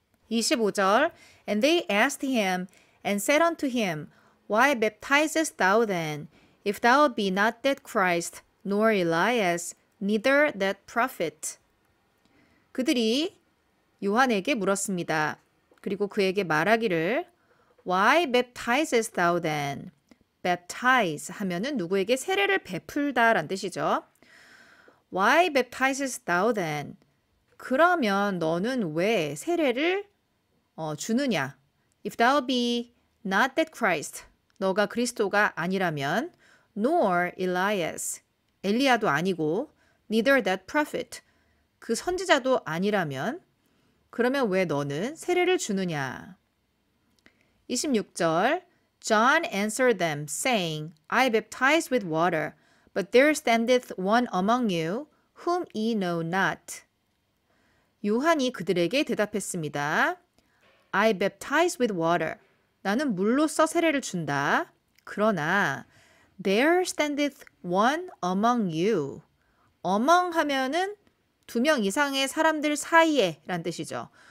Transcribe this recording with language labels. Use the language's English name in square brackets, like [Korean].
[English] 25절 And they asked him and said unto him, Why baptizest thou then, if thou be not that Christ, nor Elias, neither that prophet? [Korean] 그들이 요한에게 물었습니다. 그리고 그에게 말하기를 [English] Why baptizest thou then? [Korean] baptize 하면은 누구에게 세례를 베풀다 라는 뜻이죠. [English] Why baptizest thou then? [Korean] 그러면 너는 왜 세례를 주느냐? [English] If thou be not that Christ, [Korean] 너가 그리스도가 아니라면 [English] nor Elias, [Korean] 엘리야도 아니고 [English] neither that prophet, [Korean] 그 선지자도 아니라면 그러면 왜 너는 세례를 주느냐? [English] 26절 John answered them, saying, I baptize with water, but there standeth one among you, whom ye know not. [Korean] 요한이 그들에게 대답했습니다. [English] I baptize with water. [Korean] 나는 물로써 세례를 준다. 그러나 [English] there standeth one among you. [Korean] among 하면은 2명 이상의 사람들 사이에 란 뜻이죠.